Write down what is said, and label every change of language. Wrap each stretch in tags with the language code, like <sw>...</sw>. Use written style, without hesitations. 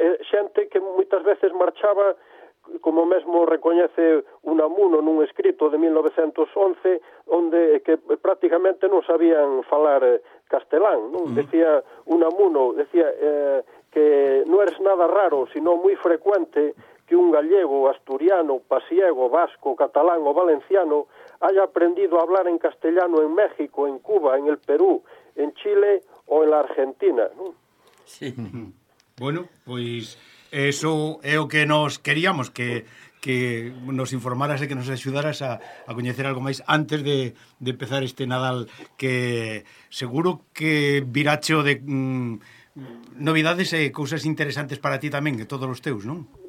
<gl>Xente que moitas veces marchaba, como mesmo recoñece Unamuno nun escrito de 1911, onde que prácticamente non sabían falar castelán, non?</gl> <es>Decía Unamuno,</es> <gl>que non eres nada raro, sino moi frecuente</gl> <es>que un gallego, asturiano, pasiego, vasco, catalán ou valenciano haya aprendido a hablar en castellano en México, en Cuba, en el Perú, en Chile ou en la Argentina, non? Sí.</es> <gl>Bueno, pois eso é o que nos queríamos, que nos informaras e que nos axudaras a coñecer algo máis antes de empezar este Nadal, que seguro que virache o de novidades e cousas interesantes para ti tamén, que todos os teus, non?</gl>